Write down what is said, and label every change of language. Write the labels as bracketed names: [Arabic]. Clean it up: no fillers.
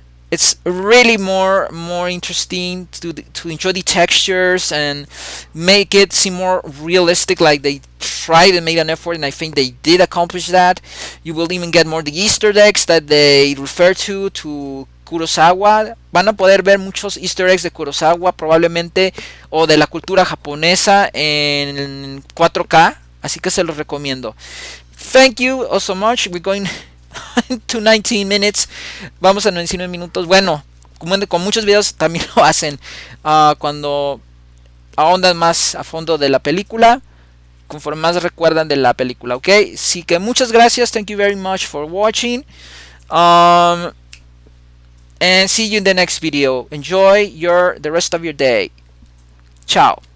[English] It's really more interesting to enjoy the textures and make it seem more realistic, like they tried and made an effort, and I think they did accomplish that. You will even get more the Easter eggs that they refer to Kurosawa. [Spanish] Van a poder ver muchos Easter eggs de Kurosawa probablemente, o de la cultura japonesa en 4K, así que se los recomiendo. [English] Thank you all so much. We're going to 19 minutes. [Spanish] Vamos a 19 minutos. Bueno, con muchos videos también lo hacen cuando ahondan más a fondo de la película, conforme más recuerdan de la película, ok. Así que muchas gracias. [English] Thank you very much for watching, and see you in the next video. Enjoy the rest of your day. Ciao.